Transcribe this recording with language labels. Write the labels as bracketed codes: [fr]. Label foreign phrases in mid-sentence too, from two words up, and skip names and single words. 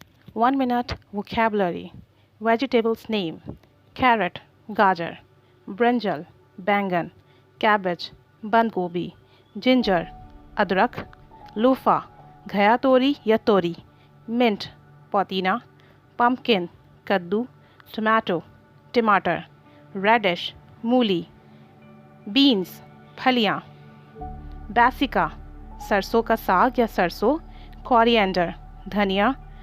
[en] 1 minute vocabulary. Vegetables name: carrot, gajar; brinjal, bangan; cabbage, [hi] बंद गोभी; [en] ginger, adrak; loofah, [hi] घिया तोरी या तोरी; [en] mint, podina; pumpkin, kaddu; tomato, टमाटर; radish, मूली; beans, [hi] फलियाँ; बैसिका, सरसों का साग या सरसों; coriander, धनिया;